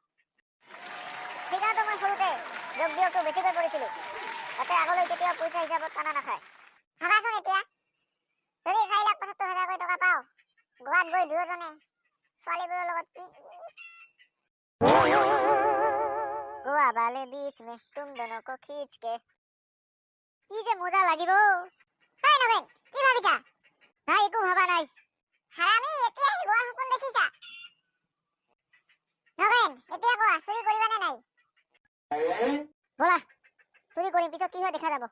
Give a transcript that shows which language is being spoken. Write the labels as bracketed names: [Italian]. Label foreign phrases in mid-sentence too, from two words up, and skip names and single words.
[Assamese] সেইকাৰণেতো মই সৰুতে যোগ বিয়োগটো বেছিকৈ কৰিছিলো, যাতে আগলৈ কেতিয়াও পইচা হিচাপত টানা নাখায়। ভাবাচোন এতিয়া যদি 4,75,000 টকা পাও, গোৱাত গৈ দুয়োজনে ছোৱালীবোৰৰ লগত গোৱা বালে [Hindi] बीच में तुम दोनों को खींच के [Assamese] কি যে মজা লাগিব। নগেন কি ভাবিছা? নাই একো ভাবা নাই। হাৰামি এতিয়া গোৱাৰ সপোন দেখিছা? নগেন এতিয়া কোৱা চুৰি কৰিবা নে নাই? বলা চুৰি কৰিম, পিছত কি হয় দেখা যাব।